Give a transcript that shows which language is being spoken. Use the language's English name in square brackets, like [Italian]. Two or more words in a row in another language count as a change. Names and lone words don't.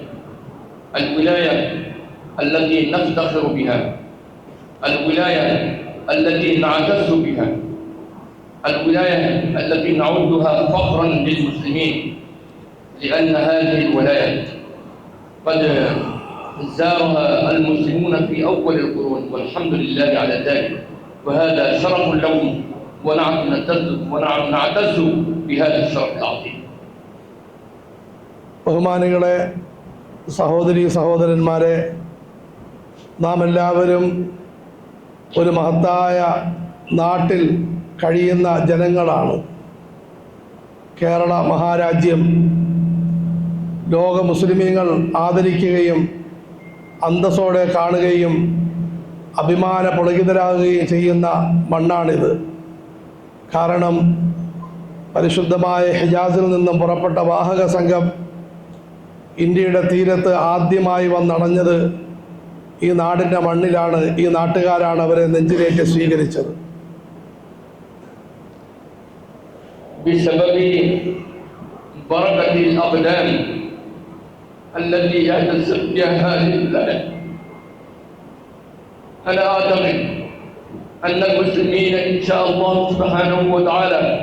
[Arabic] التي نفتخر بها، الولاية التي نعتز بها، الولاية التي نعدها فخرا للمسلمين، لأن هذه الولاية قد زارها المسلمون في أول القرون والحمد لله على ذلك، وهذا شرف لهم ونعتز بهذا الشرف العظيم. [Malayalam] ബഹുമാനികളെ, സഹോദരീ സഹോദരന്മാരെ, നാം എല്ലാവരും ഒരു മഹത്തായ നാട്ടിൽ കഴിയുന്ന ജനങ്ങളാണ്. കേരള മഹാരാജ്യം ലോക മുസ്ലിമീങ്ങൾ ആദരിക്കുകയും അന്തസ്സോടെ കാണുകയും അഭിമാന പുളകിതരാകുകയും ചെയ്യുന്ന മണ്ണാണിത്. കാരണം പരിശുദ്ധമായ ഹിജാസിൽ നിന്നും പുറപ്പെട്ട വാഹക സംഘം ഇന്ത്യയുടെ തീരത്ത് ആദ്യമായി വന്നണഞ്ഞത് ഈ നാടിൻ്റെ മണ്ണിലാണ്. ഈ നാട്ടുകാരാണ് അവരെ നെഞ്ചിലേക്ക് സ്വീകരിച്ചത്. [Arabic] بسبب بركة الأقدام التي يحدث بها هذه البلاد، أنا أعتقد أن المسلمين إن شاء الله سبحانه وتعالى